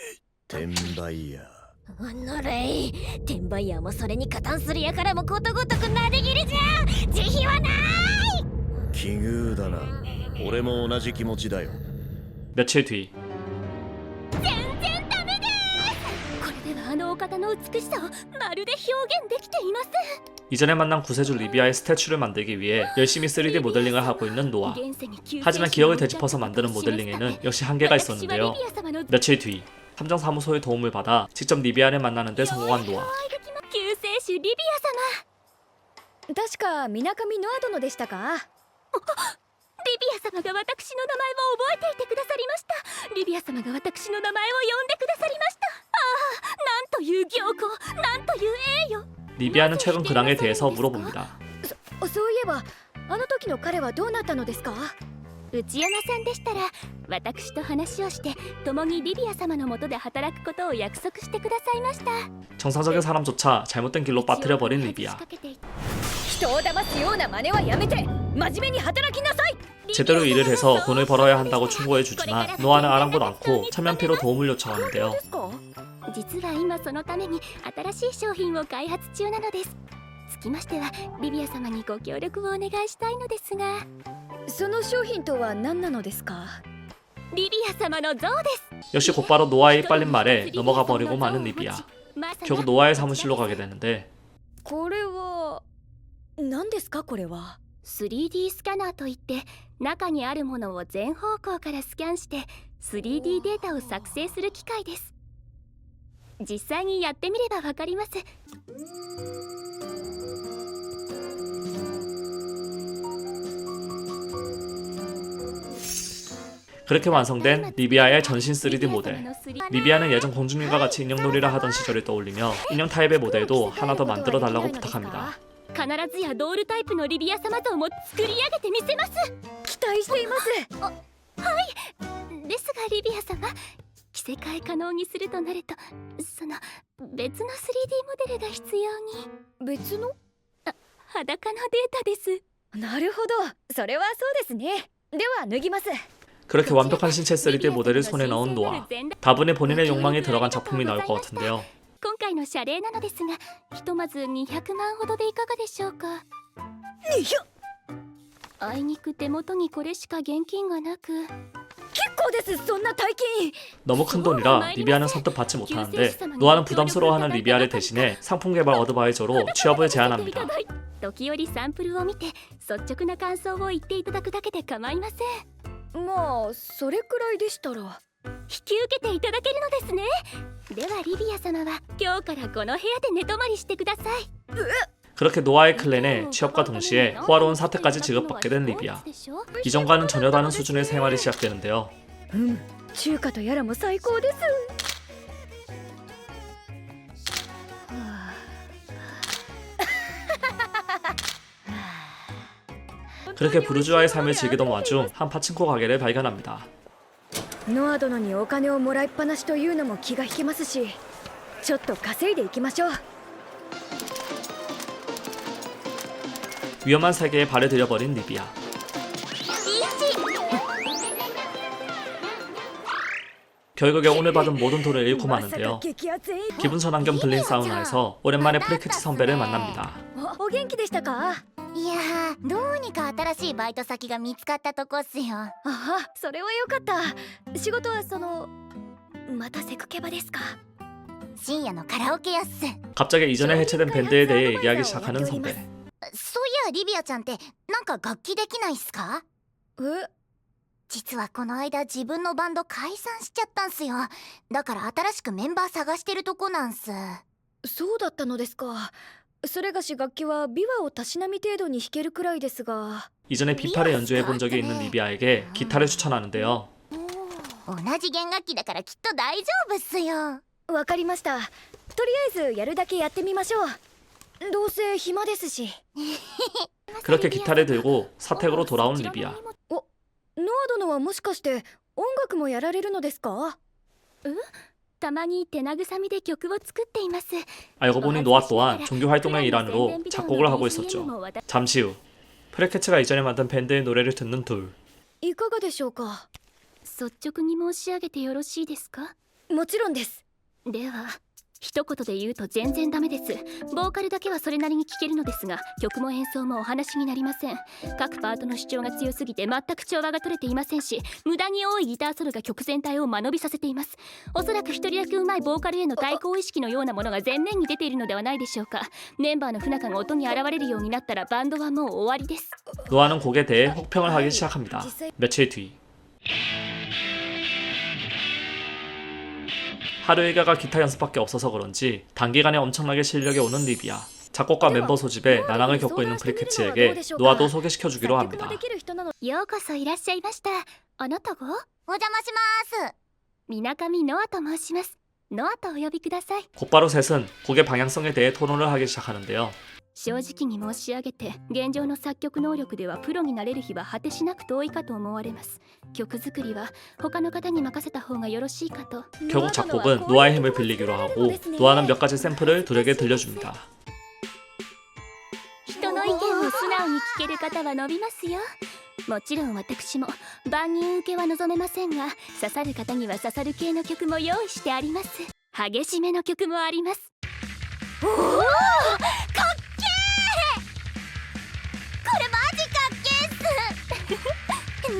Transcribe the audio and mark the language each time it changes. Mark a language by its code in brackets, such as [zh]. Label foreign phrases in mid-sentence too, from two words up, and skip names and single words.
[ja] 転売ヤー。なれい、転売ヤーもそれに加担するやからもことごとくなで切りじゃ。慈悲はない。奇遇だな。俺も同じ気持ちだよ。 [ko] 며칠 뒤 [ja] 全然ダメです。これではあのお方の美しさをまるで表現できていません。 [ko] 이전에 만난 구세주 리비아의 스태츄를 만들기 위해 열심히 3D 모델링을 하고 있는 노아. 하지만 기억을 되짚어서 만드는 모델링에는 역시 한계가 있었는데요. 며칠 뒤 함정사무소의 도움을 받아 직접 리비아를 만나는 데 성공한 노아. [ja] 救世主リビア様。確か水上ノア殿でしたか？リビア様が私の名前を覚えていてくださりました。リビア様が私の名前を呼んでくださりました。ああ、なんという行幸、なんという栄誉。 [ko] 리비아는 최근 근황에 대해서 물어봅니다. [ja] そういえばあの時の彼はどうなったのですか？内山さんでしたら私と話をして共にリビア様の下で働くことを約束してくださいました。 [ko] 정상적인 사람조차 잘못된 길로 빠뜨려버린 리비아. [ja] 人を騙すような真似はやめて真面目に働きなさい。 [ko] 제대로 일을 해서 돈을 벌어야 한다고 충고해주지만 노아는 아랑곳 않고 천면피로 도움을 요청하는데요. [ja] 実は今そのために新しい商品を開発中なのです。つきましてはリビア様にご協力をお願いしたいのですが。その商品とは何なのですか？リビア様の像です。 [ko] 역시 곧바로 노아의 빨린 말에 넘어가 버리고 마는 리비아. 결국 노아의 사무실로 가게 되는데 [ja] これは何ですか？これは 3D スキャナーといって中にあるものを全方向からスキャンして 3D データを作成する機械です。実際にやってみればわかります。 [ko] 그렇게 완성된 리비아의 전신 3D 모델. 리비아는 예전 공주님과 같이 인형놀이를 하던 시절을 떠올리며 인형 타입의 모델도 하나 더 만들어 달라고 부탁합니다. [ja] 必ずやドールタイプのリビア様像も作り上げてみせます。期待しています。はい。ですがリビア様、着せ替え可能にするとなるとその別の 3D モデルが必要に。別の？裸のデータです。なるほど、それはそうですね。では脱ぎます。 [ko] 그렇게 완벽한 신체 3D 모델을 손에 넣은 노아. 다분히 본인의 욕망이 들어간 작품이 나올 것 같은데요. [ja] 今回の謝礼なのですが、ひとまず200万ほどでいかがでしょうか。あいにく手元にこれしか現金がなく。結構です。そんな大金。 [ko] 너무 큰 돈이라 리비아는 선뜻 받지 못하는데 노아는 부담스러워하는 리비아를 대신해 상품 개발 어드바이저로 취업을 제안합니다. [ja] 時折サンプルを見て率直な感想を言っていただくだけで構いません。まあそれくらいでしたら引き受けていただけるのですね。ではリビア様は今日からこの部屋で寝泊まりしてください。 [ko] 그렇게 노아의 클랜에 취업과 동시에 호화로운 사태까지 지급받게 된 리비아. 이전과는 전혀 다른 수준의 생활이 시작되는데요. [ja] 中華とやらも最高です。 [ko] 그렇게 부르주아의 삶을 즐기던 와중 한 파친코 가게를 발견합니다. [ja] ノア殿にお金をもらいっぱなしというのも気が引けますし、ちょっと稼いでいきましょう。 [ko] 위험한 세계에 발을 들여버린 리비아. 결국에 오늘 받은 모든 돈을 잃고 마는데요. [ja] 激アツ演 [ko] 기분 전환 겸 들린 사우나에서 오랜만에 프리크치 선배를 만납니다. [ja] お元気でしたか？いやー、どうにか新しいバイト先が見つかったとこっすよ。ああ、それはよかった。仕事はまたセクケバですか？深夜のカラオケやっす。 [ko] 갑자기 이전에 해체된 밴드에 대해 얘기하기 시작하는 선배. [ja] そういやリビアちゃんってなんか楽器できないっすか？え、実はこの間自分のバンド解散しちゃったんすよ。だから新しくメンバー探してるとこなんす。そうだったのですか。それがし楽器は琵琶をたしなみ程度に弾けるくらいですが。 [ko] 이전에 비파를 연주해 본 적이 있는 리비아에게 기타를 추천하는데요. [ja] 同じ弦楽器だからきっと大丈夫っすよ。わかりました。とりあえずやるだけやってみましょう。どうせ暇ですし。 [ko] 그렇게 기타를 들고 사택으로 돌아온 리비아. [ja] ノア殿はもしかして音楽もやられるのですか？たまに手慰みで曲を作っています。 [ko] 알고 보니 노아 또한 종교 활동의 일환으로 작곡을 하고 있었죠. 잠시 후 프레케츠가 이전에 만든 밴드의 노래를 듣는 둘. [ja] いかがでしょうか？率直に申し上げてよろしいですか？もちろんです。では一言で言うと全然ダメです。ボーカルだけはそれなりに聴けるのですが、曲も演奏もお話になりません。各パートの主張が強すぎて全く調和が取れていませんし、無駄に多いギターソロが曲全体を間延びさせています。おそらく一人だけ上手いボーカルへの対抗意識のようなものが前面に出ているのではないでしょうか。メンバーの不仲が音に現れるようになったらバンドはもう終わりです。 [ko] 노아는 곡에 대해 혹평을 하기 시작합니다. 며칠 뒤 하루 일과가 기타 연습밖에 없어서 그런지 단기간에 엄청나게 실력이 오는 리비아. 작곡가 멤버 소집에 난항을 겪고 있는 프리케츠에게 노아도 소개시켜주기로 합니다. [ja] ようこそいらっしゃいました。あなたが？お邪魔します。みなかみノアと申します。ノアとお呼びください。 [ko] 곧바로 셋은 곡의 방향성에 대해 토론을 하기 시작하는데요. [ja] 正直に申し上げて、現状の作曲能力ではプロになれる日は果てしなく遠いかと思われます。曲作りは他の方に任せた方がよろしいかと。 [ko] 결국 작곡은 노아의 힘을 빌리기로 하고 노아는 몇 가지 샘플을 둘에게 들려줍니다. [ja] 人の意見を素直に聞ける方は伸びますよ。もちろん私も万人受けは望めませんが、刺さる方には刺さる系の曲も用意してあります。激しめの曲もあります。おお、かっけー。これマジかっけーっす。